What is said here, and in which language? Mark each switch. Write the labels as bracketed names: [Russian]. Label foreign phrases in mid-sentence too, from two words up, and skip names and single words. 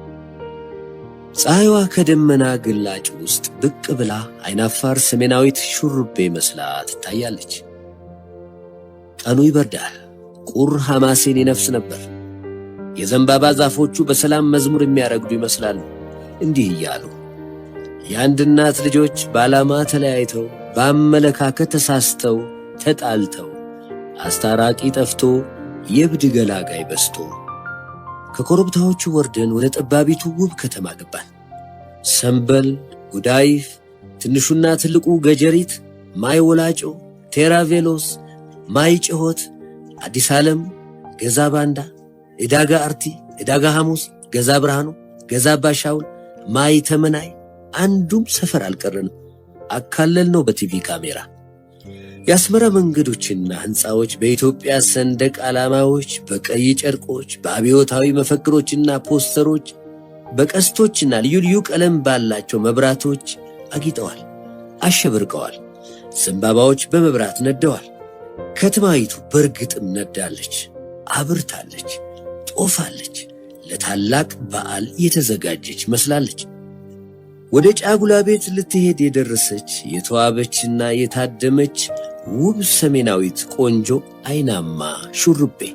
[Amharic] ፀሐይዋ ከደመና ግላጭ ውስጥ ብቅ ብላ አይናፋር ሰሜናዊት ሹሩቤ መስላ ትታያለች። ቀኑ ይበርዳል። ቁር ሐማሴን ይነፍስ ነበር። የዘንባባ ዛፎቹ በሰላም መዝሙር የሚያረግዱ ይመስላሉ። እንዲህ እያሉ የአንድ እናት ልጆች በዓላማ ተለያይተው፣ በአመለካከት ተሳስተው፣ ተጣልተው፣ አስታራቂ ጠፍቶ፣ የብድ ገላጋይ በስቶ ከኮረብታዎቹ ወርደን ወደ ጠባቢቱ ውብ ከተማ ገባን። ሰንበል፣ ጉዳይፍ፣ ትንሹና ትልቁ ገጀሪት፣ ማይ ወላጮ፣ ቴራቬሎስ፣ ማይ ጭሆት፣ አዲስ ዓለም፣ ገዛ ባንዳ፣ ዕዳጋ አርቲ፣ ዕዳጋ ሐሙስ፣ ገዛ ብርሃኑ፣ ገዛ ባሻውል፣ ማይ ተመናይ፣ አንዱም ሰፈር አልቀረንም። አካለል ነው በቲቪ ካሜራ። የአስመራ መንገዶችና ሕንፃዎች በኢትዮጵያ ሰንደቅ ዓላማዎች፣ በቀይ ጨርቆች፣ በአብዮታዊ መፈክሮችና ፖስተሮች፣ በቀስቶችና ልዩ ልዩ ቀለም ባላቸው መብራቶች አጊጠዋል፣ አሸብርቀዋል። ዘንባባዎች በመብራት ነደዋል። ከተማይቱ በርግጥም ነዳለች፣ አብርታለች፣ ጦፋለች። ለታላቅ በዓል የተዘጋጀች መስላለች። ወደ ጫጉላ ቤት ልትሄድ የደረሰች የተዋበችና የታደመች ውብ ሰሜናዊት ቆንጆ አይናማ ሹሩቤ።